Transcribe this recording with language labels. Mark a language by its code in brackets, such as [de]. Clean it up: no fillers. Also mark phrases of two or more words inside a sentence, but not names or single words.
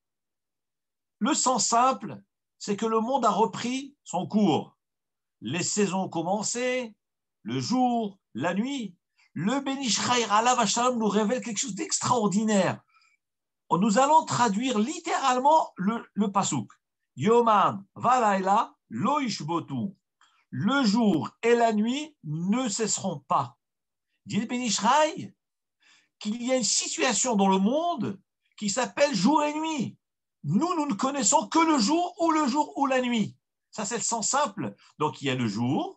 [fr] Le sens simple, c'est que le monde a repris son cours. Les saisons ont commencé, le jour, la nuit. Le Ben Ishraï [he] עליו השלום [fr] nous révèle quelque chose d'extraordinaire. Nous allons traduire littéralement le pasouk. [he] יומם ולילה לא ישבותו. [fr] Le jour et la nuit ne cesseront pas. Dit le Ben Ishraï qu'il y a une situation dans le monde qui s'appelle jour et nuit. Nous ne connaissons que le jour ou la nuit. Ça, c'est le sens simple. Donc, il y a le jour.